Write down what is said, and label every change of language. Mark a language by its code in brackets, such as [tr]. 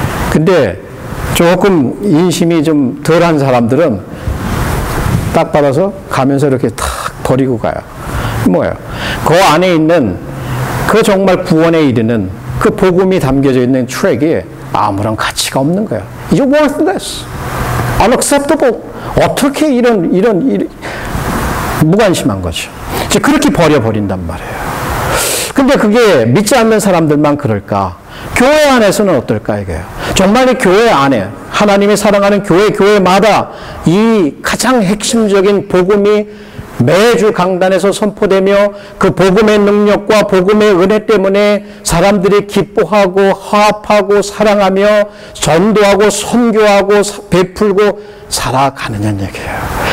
[ko] 근데 조금 인심이 좀 덜한 사람들은 딱 받아서 가면서 이렇게 탁 버리고 가요. 뭐예요? 그 안에 있는 그 정말 구원에 이르는 그 복음이 담겨져 있는 트랙이 아무런 가치가 없는 거야. [en] You're worthless, unacceptable. [ko] 어떻게 이런 무관심한 거죠. 이제 그렇게 버려버린단 말이에요. 근데 그게 믿지 않는 사람들만 그럴까? 교회 안에서는 어떨까 이거예요. 정말 이 교회 안에 하나님이 사랑하는 교회마다 이 가장 핵심적인 복음이 매주 강단에서 선포되며 그 복음의 능력과 복음의 은혜 때문에 사람들이 기뻐하고 화합하고 사랑하며 전도하고 선교하고 베풀고 살아가느냐는 얘기예요.